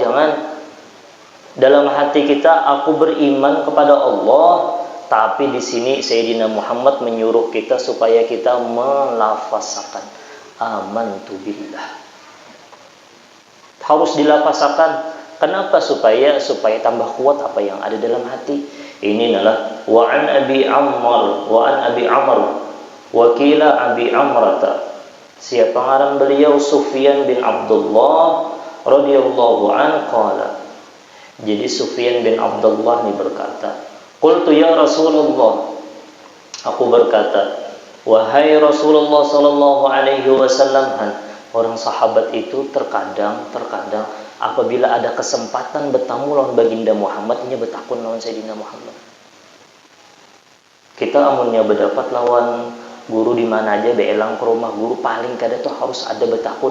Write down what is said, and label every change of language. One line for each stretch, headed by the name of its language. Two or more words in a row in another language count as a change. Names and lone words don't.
Indonesian: Jangan dalam hati kita aku beriman kepada Allah, tapi di sini Sayyidina Muhammad menyuruh kita supaya kita melafazkan
Arabic: آمنت بالله.
Indonesian: Harus dilafazakan. Kenapa? Supaya tambah kuat apa yang ada dalam hati.
Arabic: Ini adalah وعن أبي عمرو وقيل أبي عمرة.
Indonesian: Siapa ngaran beliau?
Arabic: سفيان بن عبد الله رضي الله عن قال.
Indonesian: Jadi Sufyan bin Abdullah ini berkata,
Arabic: قلت يا رسول الله,
Indonesian: aku berkata, wahai Rasulullah
Arabic: صلى الله عليه وسلم.
Indonesian: Orang sahabat itu terkadang apabila ada kesempatan bertamu lawan baginda Muhammad, ini bertakun lawan Sayyidina Muhammad.
Banjar: Kita amunnya berdapat lawan guru di mana aja, beelang ke rumah guru, paling kada tuh harus ada bertakun.